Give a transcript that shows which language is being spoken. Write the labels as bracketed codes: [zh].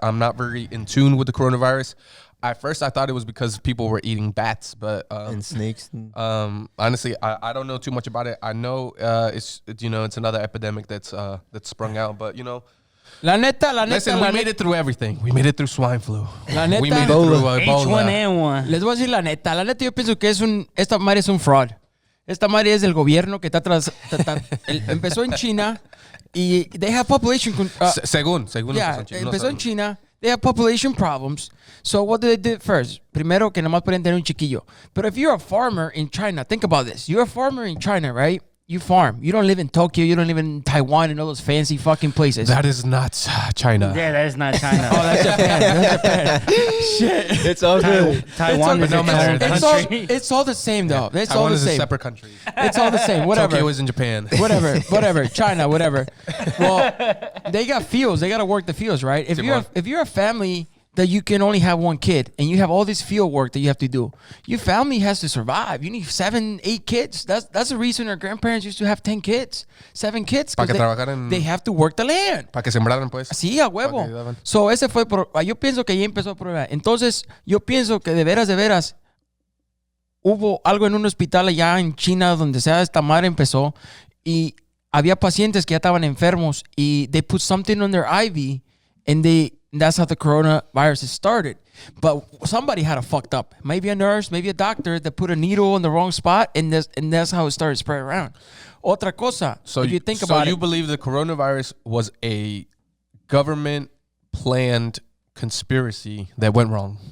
[en] I'm not very in tune with the coronavirus. At first, I thought it was because people were eating bats, but and snakes. Honestly, I don't know too much about it. I know it's another epidemic that's sprung out, but [es] La neta, [en] listen, we made it through everything. We made it through swine flu. [es] La neta, [en] we made it through Ebola. H1N1. [es] Les voy a decir la neta. La neta, yo pienso que esta madre es un fraud. Esta madre es del gobierno que está atrás. Empezó en China y [en] they have population. [es] Según empezó en China. [en] They have population problems. So what do they do first? [es] Primero que nomás pueden tener un chiquillo. [en] But if you're a farmer in China, think about this. You're a farmer in China, right? You farm. You don't live in Tokyo. You don't live in Taiwan and all those fancy fucking places. That is not China. Yeah, that is not China. Oh, that's Japan. Shit. It's all good. Taiwan is its own country. It's all the same, though. It's Taiwan all the is same. a separate country. It's all the same. Whatever. Tokyo is in Japan. Whatever. China, whatever. Well, they got fields. They got to work the fields, right? If you're a family that you can only have one kid and you have all this field work that you have to do, your family has to survive. You need 7, 8 kids. That's the reason our grandparents used to have 10 kids, 7 kids, because they have to work the land. [es] Para que sembraran, pues. Sí, a huevo. So ese fue, yo pienso que ya empezó el problema. Entonces, yo pienso que de veras, hubo algo en un hospital allá en China donde sea esta madre empezó y había pacientes que ya estaban enfermos y [en] they put something on their IV and that's how the coronavirus started. But somebody had a fucked up. Maybe a nurse, maybe a doctor that put a needle in the wrong spot, and that's how it started spreading around. [es] Otra cosa, [en] if you think about it. So you believe the coronavirus was a government-planned conspiracy that went wrong?